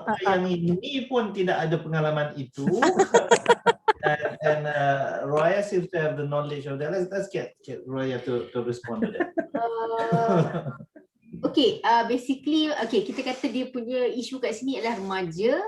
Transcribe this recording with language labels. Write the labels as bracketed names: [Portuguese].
[Malay] yang ini pun tidak ada pengalaman itu. [English] And Roya seems to have the knowledge of that. Let's get Roya to respond to that. [Malay] Okay, basically, kita kata dia punya isu kat sini adalah remaja.